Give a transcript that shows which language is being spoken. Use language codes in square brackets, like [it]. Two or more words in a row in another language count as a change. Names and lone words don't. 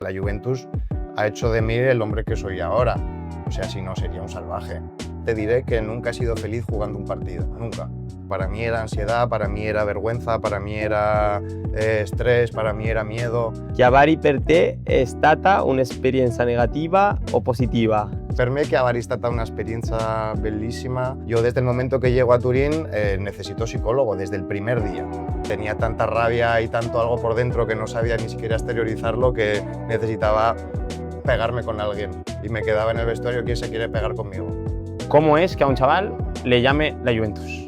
[es] La Juventus ha hecho de mí el hombre que soy ahora. O sea, si no, sería un salvaje. Te diré que nunca he sido feliz jugando un partido, nunca. Para mí era ansiedad, para mí era vergüenza, para mí era estrés, para mí era miedo. [it] Chiavari per te è stata un'esperienza negativa o positiva? Per me Chiavari è stata un'esperienza bellissima. [es] Yo desde el momento que llego a Turín necesito psicólogo, desde el primer día. Tenía tanta rabia y tanto algo por dentro que no sabía ni siquiera exteriorizarlo que necesitaba pegarme con alguien. Y me quedaba en el vestuario, ¿quién se quiere pegar conmigo? ¿Cómo es que a un chaval le llame la Juventus?